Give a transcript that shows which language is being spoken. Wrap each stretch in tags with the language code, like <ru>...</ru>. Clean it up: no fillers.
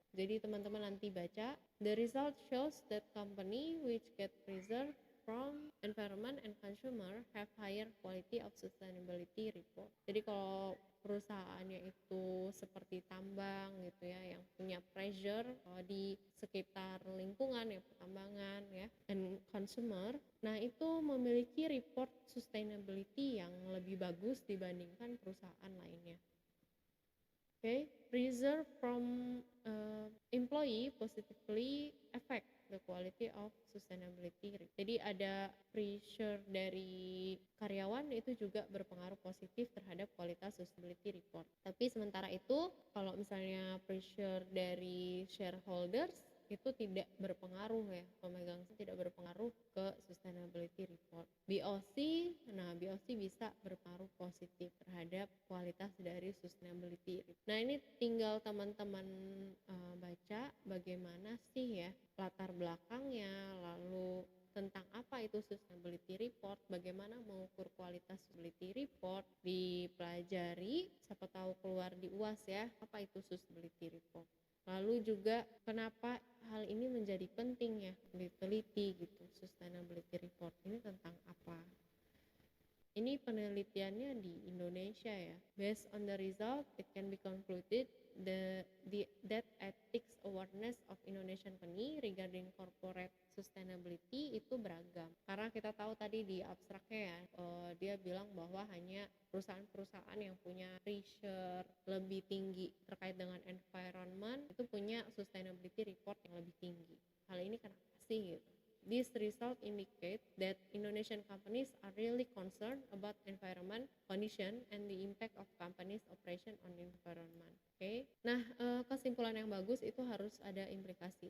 <id>Jadi teman-teman nanti baca,</id> <en>the result shows that company which get pressure from environment and consumer have higher quality of sustainability report.</en> <id>Jadi kalau perusahaannya itu seperti tambang gitu ya, yang punya pressure di sekitar lingkungan ya, pertambangan ya,</id> <en>and consumer,</en> <id>nah itu memiliki report sustainability yang lebih bagus dibandingkan perusahaan lainnya.</id> <en>Okay, pressure from employee positively affect the quality of sustainability.</en> <id>Jadi ada pressure dari karyawan itu juga berpengaruh positif terhadap kualitas sustainability report. Tapi sementara itu kalau misalnya pressure dari shareholders itu tidak berpengaruh ya, pemegang tidak berpengaruh ke sustainability report. BOC, nah BOC bisa berpengaruh positif terhadap kualitas dari sustainability report. Nah ini tinggal teman-teman baca bagaimana sih ya latar belakangnya, lalu tentang apa itu sustainability report, bagaimana mengukur kualitas sustainability report, dipelajari, siapa tahu keluar di UAS ya, apa itu sustainability report. Lalu juga kenapa hal ini menjadi penting ya diteliti gitu, sustainability report ini tentang apa. Ini penelitiannya di Indonesia ya.</id> <en>Based on the result, it can be concluded that ethics awareness of Indonesian company regarding corporate sustainability</en> <id>itu beragam. Karena kita tahu tadi di abstraknya ya, dia bilang bahwa hanya perusahaan-perusahaan yang punya pressure lebih tinggi terkait dengan environment itu punya sustainability report yang lebih tinggi. Hal ini kenapa sih gitu?</id> <en>These results indicate that Indonesian companies are really concerned about environment condition and the impact of companies' operation on environment.</en> <id>Oke. Nah, kesimpulan yang bagus itu harus ada implikasi.</id>